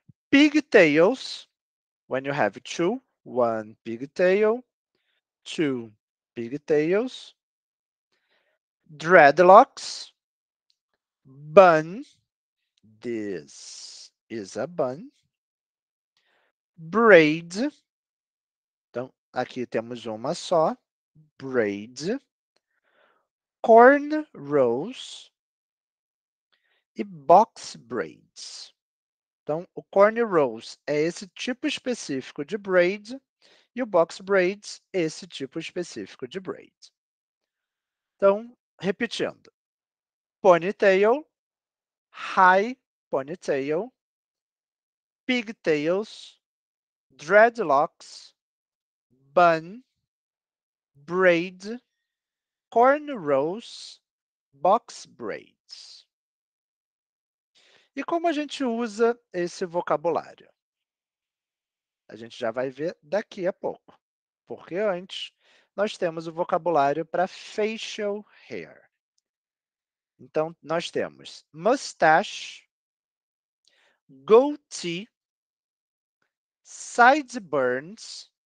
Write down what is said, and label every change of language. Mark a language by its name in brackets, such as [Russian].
[English] Pigtails, when you have two, one pigtail, two pigtails. Dreadlocks, bun, this is a bun. [Portuguese] Braid, então aqui temos uma só, braid. [English] Cornrows e box braids. [Portuguese] Então, o cornrows é esse tipo específico de braid e o box braids, esse tipo específico de braid. Então, repetindo. [English] Ponytail, high ponytail, pigtails, dreadlocks, bun, braid, cornrows, box braids. [Portuguese] E como a gente usa esse vocabulário? A gente já vai ver daqui a pouco, porque antes nós temos o vocabulário para facial hair. Então, nós temos mustache, goatee, sideburns.